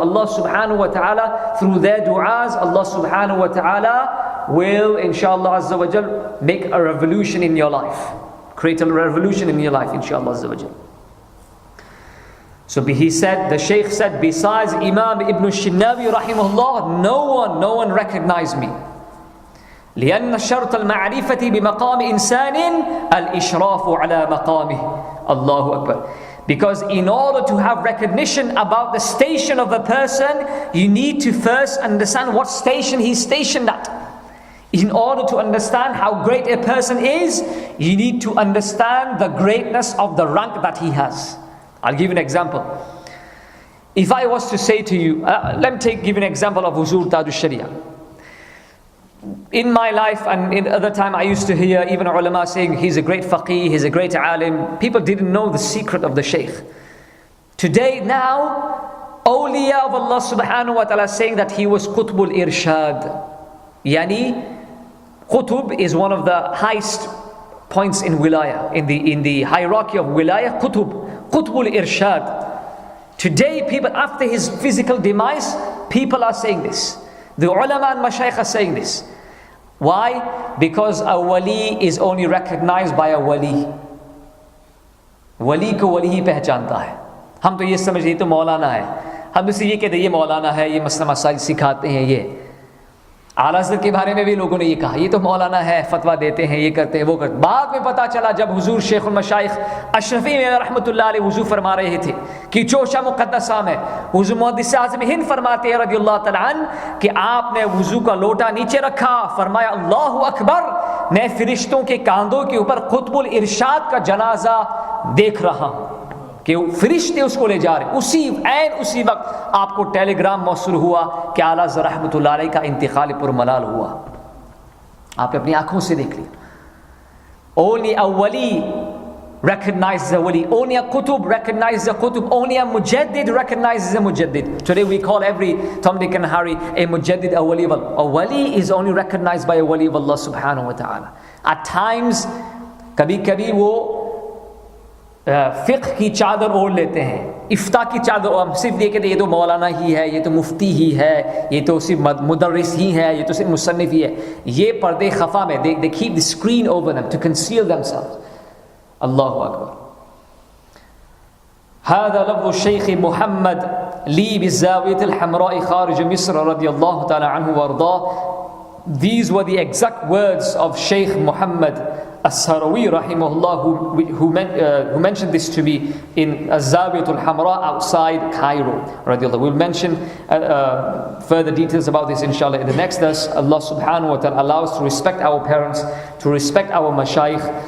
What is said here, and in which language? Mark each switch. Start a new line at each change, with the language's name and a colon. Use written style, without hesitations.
English: Allah subhanahu wa ta'ala, through their du'as, Allah subhanahu wa ta'ala will, inshallah azza wa jal, make a revolution in your life. Create a revolution in your life, inshallah azza wa jal. So he said, the Shaykh said, besides Imam Ibn Shinnawi rahimahullah, no one recognized me.
Arabic: لأن شرط المعرفة بمقام إنسان الإشراف على مقامه. Allahu Akbar.
English: Because in order to have recognition about the station of a person, you need to first understand what station he's stationed at. In order to understand how great a person is, you need to understand the greatness of the rank that he has. I'll give you an example. If I was to say to you, let me give you an example of Huzur Tadwi Sharia. In my life and in other time, I used to hear even ulama saying he's a great faqih, he's a great alim. People didn't know the secret of the Shaykh. Today, now, awliya of Allah subhanahu wa ta'ala saying that he was Qutbul Irshad. Yani, Qutb is one of the highest points in wilaya, in the hierarchy of wilaya, Qutbul Irshad. Today, people, after his physical demise, people are saying this. The ulama and mashayikh are saying this. Why? Because a wali is only recognized by a wali.
Hindi: Wali को wali ही पहचानता है. हम तो ये समझते हैं तो मौलाना है. हम इसे ये कहते हैं ये मौलाना है, ये मसला मसाइल सिखाते हैं ये. आल-अज़हर के बारे में भी लोगों ने ये कहा, ये तो मौलाना है, फतवा देते हैं, ये करते हैं, वो करते हैं. बाद में पता चला जब हुजूर शेखुल मशाइख अशरफी में रहमतुल्लाह अलैह हुजूर फरमा रहे थे कि चोशा मुक़द्दसा में हुजूर मुहद्दिस आज़म हिंद फरमाते हैं रज़ियल्लाहु तआला अन्हु कि आपने वुज़ू का लोटा नीचे रखा, फरमाया अल्लाहु अकबर, मैं फरिश्तों के कांधों के ऊपर क़ुतबुल इरशाद का जनाजा देख रहा हूँ कि फरिश्ते उसको ले जा रहे. उसी वक्त आपको टेलीग्राम मौसूल हुआ कि आला रहमतुल्लाह अलैह का इंतकाल पुरमलाल हुआ. आपने अपनी आंखों से देख लिया.
English: Only a wali recognizes a wali. Only a qutub recognizes a qutub. Only a mujaddid recognizes a mujaddid. Today we call every Tom, Dick and Harry a mujaddid, a wali of Allah. A wali is only recognized by a wali of Allah subhanahu wa ta'ala. At times,
Hindi: कभी वो फ़िक़्ह की चादर ओढ़ लेते हैं, इफ्ता की चादर, हम सिर्फ ये कहते हैं ये तो मौलाना ही है, ये तो मुफ्ती ही है, ये तो सिर्फ मुदर्रिस ही है, ये तो सिर्फ मुसन्निफ ही है. ये पर्दे खफा में
English: they keep the screen over them to conceal themselves.
Arabic: Allahu Akbar. هذا لفظ الشيخ محمد لي بالزاوية الحمراء خارج مصر رضي الله تعالى عنه وارضاه.
English: These were the exact words of Shaykh Muhammad As-Sarawi rahimahullah, who mentioned this to me in Az-Zawiyatul Hamra outside Cairo radiallahu. We'll mention further details about this inshallah in the next dars. Allah subhanahu wa ta'ala allow us to respect our parents, to respect our mashayikh.